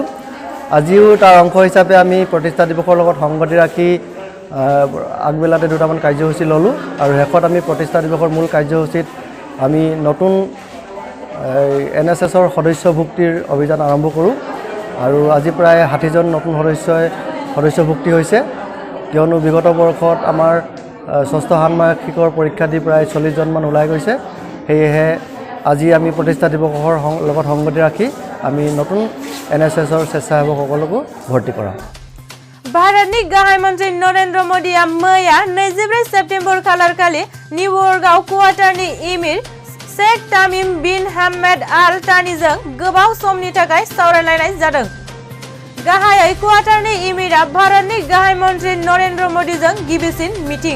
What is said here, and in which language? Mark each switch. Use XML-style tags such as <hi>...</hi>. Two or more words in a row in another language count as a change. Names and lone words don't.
<as>আজিও তাৰ অংশ হিচাপে আমি প্ৰতিষ্ঠা দিৱসৰ লগত সংগতি ৰাখি আগবেলাতে দুটামান কাৰ্যসূচী ল'লোঁ আৰু শেষত আমি প্ৰতিষ্ঠা দিৱসৰ মূল কাৰ্যসূচীত আমি নতুন এনএসএছৰ সদস্যভুক্তিৰ অভিযান আৰম্ভ কৰোঁ আৰু আজি প্ৰায় 60 জন নতুন সদস্যভুক্তি হৈছে, কিয়নো বিগত বৰ্ষত আমাৰ ষষ্ঠ ষান্মাসিকৰ পৰীক্ষা দি প্ৰায় 40 জনমান ওলাই গৈছে। সেয়েহে আজি আমি প্ৰতিষ্ঠা দিৱসৰ লগত সংগতি ৰাখি আমি নতুন এনএসএছৰ স্বেচ্ছাসেৱকসকলকো ভৰ্তি কৰা।</as> <brx>भारतनि गाहाय मन्त्रि नरेन्द्र मोदीआ मैया 24 सेप्तेम्बर खालारखालि निउयर्कआव क्वार्टारनि इमिर शेख तामिम बिन हामेद आल थानीजों गोबाव समनि थाखाय सावरायलायनाय जादों। गाहायै क्वार्टारनि इमिरआ भारतनि गाहाय मन्त्रि नरेन्द्र मोदीजों गिबिसिन मिटिं।</brx>